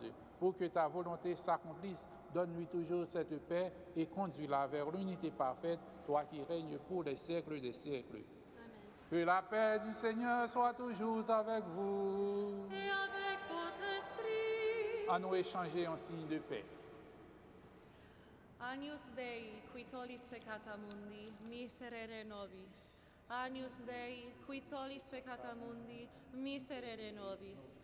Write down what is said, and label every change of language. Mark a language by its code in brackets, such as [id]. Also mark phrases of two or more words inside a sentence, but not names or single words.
[fr] Pour que ta volonté s'accomplisse, donne-lui toujours cette paix et conduis-la vers l'unité parfaite, toi qui règnes pour les siècles des siècles. Amen. Que la paix du Seigneur soit toujours avec vous. Et avec votre esprit. À nous échanger en signe de paix. [la] Agnus Dei, qui tollis peccata mundi, miserere nobis. Agnus Dei, qui tollis peccata mundi, miserere nobis.